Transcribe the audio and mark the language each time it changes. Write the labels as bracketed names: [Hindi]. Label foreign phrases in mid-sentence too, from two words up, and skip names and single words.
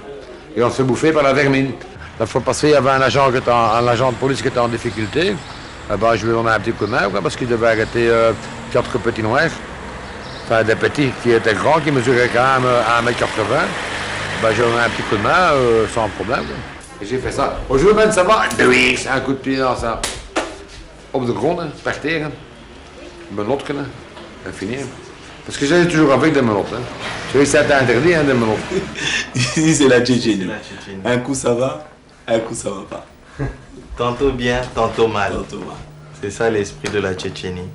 [French] Et on se fait bouffer par la vermine. La fois passée, il y avait un agent de police qui était en difficulté. Ben, je lui ai donné un petit coup de main, quoi, parce qu'il devait arrêter 4 petits noirs. Enfin, des petits qui étaient grands, qui mesuraient quand même 1,80 m. Ben, j'ai donné un petit coup de main sans problème. Quoi. Et j'ai fait ça. Bonjour, Ben, ça va? Oui, c'est un coup de pied dans ça. [Dutch] Op de grond, [French] hein, par terre. Hein. Menottes, hein. Et fini. Hein. Parce que j'ai toujours avec des menottes. Hein. Tu sais, c'est interdit, hein, des menottes. Ici, c'est la Tchétchénie. Un coup, ça va, un coup, ça va pas. Tantôt bien, tantôt mal. Tantôt mal. C'est ça l'esprit de la Tchétchénie.